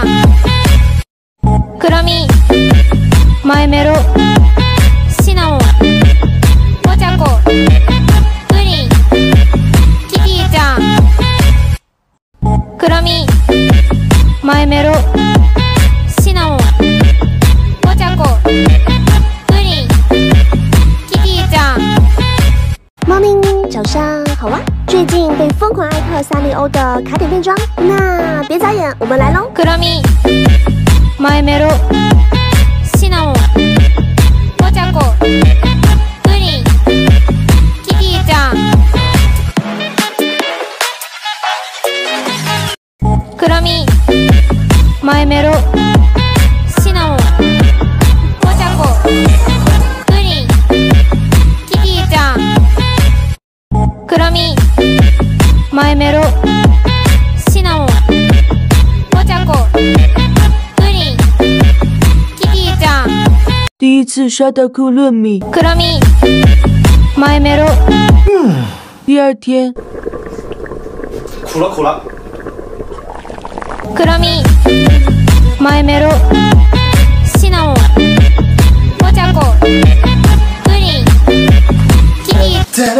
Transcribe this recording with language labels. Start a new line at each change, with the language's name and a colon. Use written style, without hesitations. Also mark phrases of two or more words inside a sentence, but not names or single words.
Japanese: くるみ、マイメロ、シナモン、ポチャコ、プリン、キティちゃん。くるみ、マイメロ、シナモン、ポチャコ、プリン、キティちゃん。
Chinese: 猫咪，早上好啊！最近被疯狂艾特三丽鸥的卡点变装，那别眨眼，我们来喽！
Japanese: くるみ、マイメロ、シナモン、ポチャコ、プリン、キティちゃん。くるみ、マイメロ、シナモン、ポチャコ、プリン、キティちゃん。くるみ、マイメロ、シナモン、ポチャコ、プリン、キティちゃん。
Chinese: 第一次刷到库洛米。
Japanese: くるみ、マイメロ。
Chinese: 第二天。苦了苦了。
Japanese: くるみ、マイメロ、シナモン、ポチャコ、プリン、キティ。